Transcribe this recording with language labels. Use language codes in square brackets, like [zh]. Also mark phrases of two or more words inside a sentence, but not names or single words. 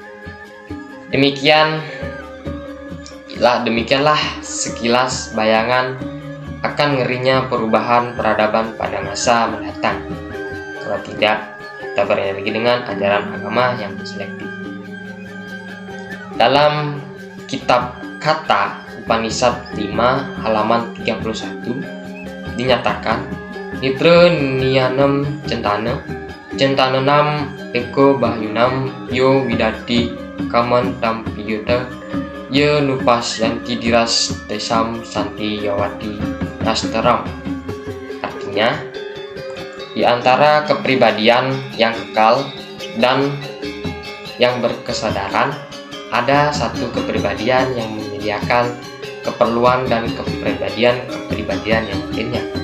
[id] Demikianlah sekilas bayangan akan ngerinya perubahan peradaban pada masa mendatang. Kalau tidak, kita berenergi dengan ajaran agama yang selektif. Dalam kitab Kata Upanishad 5 halaman 31 dinyatakan, [sa] Nitra niyanam centananam eko bahyunam yo widati kaman tampiyuta ye nupas yanti diras desam santi yawati nastaram. [id] Artinya, di antara kepribadian yang kekal dan yang berkesadaran, ada satu kepribadian yang menyediakan keperluan dan kepribadian yang lainnya.